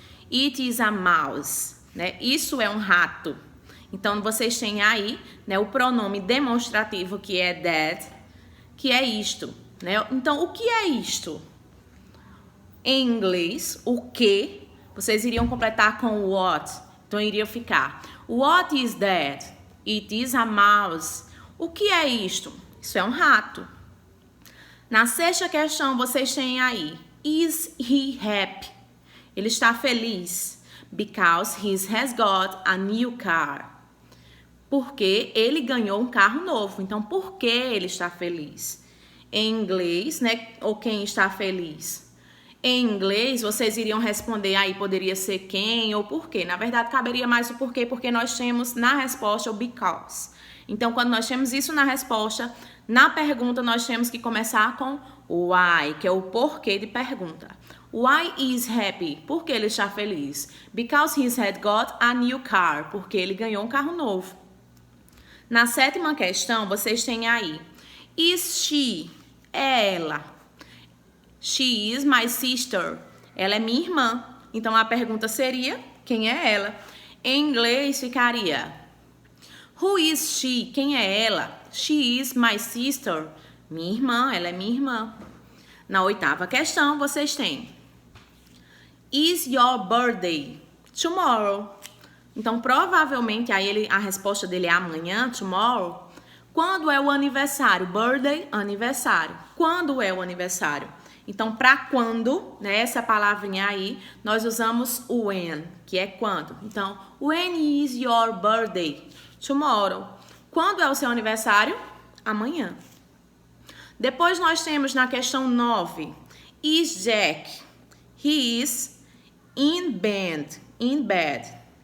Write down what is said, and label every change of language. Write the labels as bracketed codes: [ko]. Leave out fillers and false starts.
[en] It is a mouse. [pt] Né? Isso é um rato. Então, vocês têm aí, né, o pronome demonstrativo que é that, que é isto. Né? Então, o que é isto? Em inglês, o que, vocês iriam completar com what. Então, iria ficar [en] what is that? It is a mouse. [pt] O que é isto? Isso é um rato. Na sexta questão, vocês têm aí [en] is he happy? [pt] Ele está feliz. [en] Because he has got a new car. [pt] Porque ele ganhou um carro novo. Então, por que ele está feliz? Em inglês, né? Ou quem está feliz? Em inglês, vocês iriam responder aí, poderia ser quem ou por quê. Na verdade, caberia mais o porquê, porque nós temos na resposta o because. Então, quando nós temos isso na resposta, na pergunta nós temos que começar com why, que é o porquê de pergunta. [en] Why is happy? [pt] Porque ele está feliz. [en] Because he had got a new car. [pt] Porque ele ganhou um carro novo. Na sétima questão, vocês têm aí [en] is she? [pt] É ela. [en] She is my sister. [pt] Ela é minha irmã. Então, a pergunta seria, quem é ela? Em inglês, ficaria [en] who is she? [pt] Quem é ela? [en] She is my sister. [pt] Minha irmã, ela é minha irmã. Na oitava questão, vocês têm [en] is your birthday? Tomorrow. [pt] Então, provavelmente, aí a resposta dele é amanhã, tomorrow. Quando é o aniversário? Birthday, aniversário. Quando é o aniversário? Então, para quando, né, essa palavrinha aí, nós usamos o when, que é quando. [en] Então, when is your birthday? Tomorrow. [pt] Quando é o seu aniversário? Amanhã. Depois nós temos na questão 9, is Jack? [en] He is in bed. In bed.